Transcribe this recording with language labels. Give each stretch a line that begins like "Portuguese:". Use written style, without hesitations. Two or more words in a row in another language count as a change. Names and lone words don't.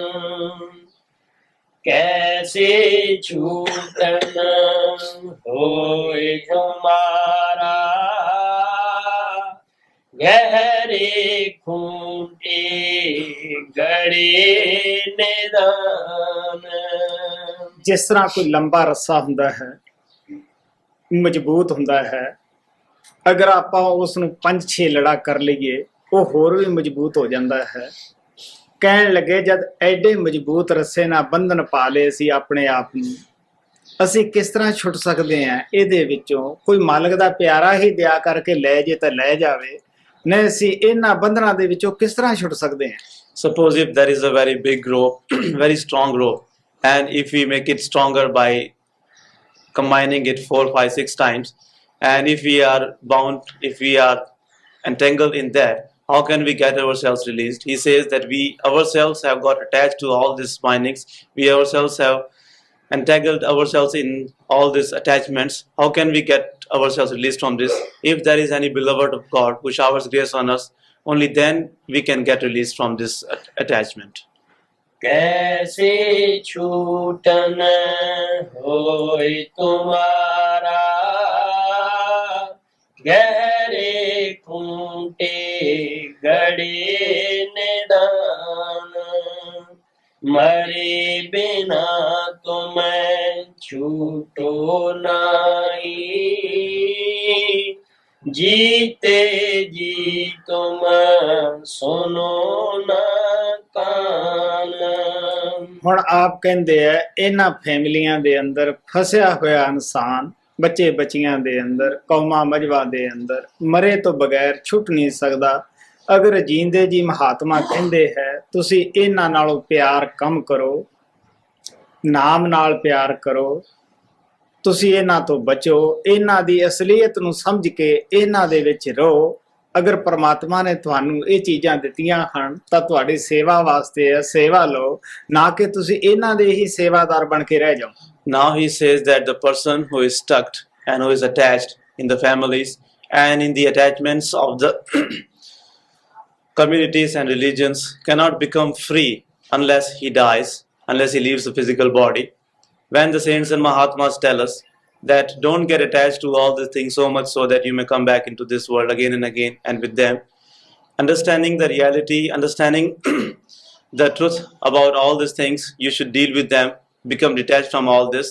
Hindi: कैसे छूटन होए हमारा, गहरे खूंटे गड़े निदान।
Punjabi: ਜਿਸ ਤਰ੍ਹਾਂ ਕੋਈ ਲੰਬਾ ਰੱਸਾ ਹੁੰਦਾ ਹੈ, ਮਜ਼ਬੂਤ ਹੁੰਦਾ ਹੈ, ਅਗਰ ਆਪਾਂ ਉਸ ਨੂੰ 5-6 ਲੜਾ ਕਰ ਲਈਏ ਉਹ ਹੋਰ ਵੀ ਮਜ਼ਬੂਤ ਹੋ ਜਾਂਦਾ ਹੈ। ਕਹਿਣ ਲੱਗੇ ਜਦ ਐਡੇ ਮਜ਼ਬੂਤ ਰੱਸੇ ਨਾਲ ਬੰਧਨ ਪਾ ਲਏ ਸੀ ਆਪਣੇ ਆਪ ਨੂੰ, ਅਸੀਂ ਕਿਸ ਤਰ੍ਹਾਂ ਛੁੱਟ ਸਕਦੇ ਹਾਂ ਇਹਦੇ ਵਿੱਚੋਂ? ਕੋਈ ਮਾਲਕ ਦਾ ਪਿਆਰਾ ਹੀ ਦਿਆ ਕਰਕੇ ਲੈ ਜੇ ਤਾਂ ਲੈ ਜਾਵੇ, ਨਹੀਂ ਅਸੀਂ ਇਹਨਾਂ ਬੰਧਨਾਂ ਦੇ ਵਿੱਚੋਂ ਕਿਸ ਤਰ੍ਹਾਂ ਛੁੱਟ ਸਕਦੇ ਹਾਂ?
English: Suppose if there is a very big rope, very strong rope, and if we make it stronger by combining it 4, 5, 6 times, and if we are bound, if we are entangled in that, how can we get ourselves released? He says that we ourselves have got attached to all these bindings, we ourselves have entangled ourselves in all these attachments. How can we get ourselves released from this? If there is any beloved of God who showers grace on us, only then we can get released from this attachment.
Hindi: कैसे छूटन होय तुम्हारा, गहरे खूंटे गड़े निदान, मरे बिना तुम छूटो नाई, जीते जी तुम सुनो न कान।
Punjabi: ਹੁਣ ਆਪ ਕਹਿੰਦੇ ਆ ਇਹਨਾਂ ਫੈਮਲੀਆਂ ਦੇ ਅੰਦਰ ਫਸਿਆ ਹੋਇਆ ਇਨਸਾਨ, ਬੱਚੇ ਬੱਚੀਆਂ ਦੇ ਅੰਦਰ, ਕੌਮਾਂ ਮਜਬਾਂ ਦੇ ਅੰਦਰ ਮਰੇ ਤੋਂ ਬਗੈਰ ਛੁੱਟ ਨਹੀਂ ਸਕਦਾ। ਅਗਰ ਜੀਂਦੇ ਜੀ ਮਹਾਤਮਾ ਕਹਿੰਦੇ ਹੈ ਤੁਸੀਂ ਇਹਨਾਂ ਨਾਲੋਂ ਪਿਆਰ ਕਮ ਕਰੋ, ਨਾਮ ਨਾਲ ਪਿਆਰ ਕਰੋ, ਤੁਸੀਂ ਇਹਨਾਂ ਤੋਂ ਬਚੋ, ਇਹਨਾਂ ਦੀ ਅਸਲੀਅਤ ਨੂੰ ਸਮਝ ਕੇ ਇਹਨਾਂ ਦੇ ਵਿੱਚ ਰਹੋ। ਅਗਰ ਪਰਮਾਤਮਾ ਨੇ ਤੁਹਾਨੂੰ ਇਹ ਚੀਜ਼ਾਂ ਦਿੱਤੀਆਂ ਹਨ ਤਾਂ ਤੁਹਾਡੀ ਸੇਵਾ ਵਾਸਤੇ ਹੈ, ਸੇਵਾ ਲਓ, ਨਾ ਕਿ ਤੁਸੀਂ ਇਹਨਾਂ ਦੇ ਹੀ ਸੇਵਾਦਾਰ ਬਣ ਕੇ ਰਹਿ ਜਾਓ।
English: Now he says that the person who is stuck and who is attached in the families and in the attachments of the communities and religions cannot become free unless he dies, unless he leaves the physical body. When the saints and Mahatmas tell us that don't get attached to all these things so much so that you may come back into this world again and again, and with them understanding the reality, understanding the truth about all these things, you should deal with them, become detached from all this.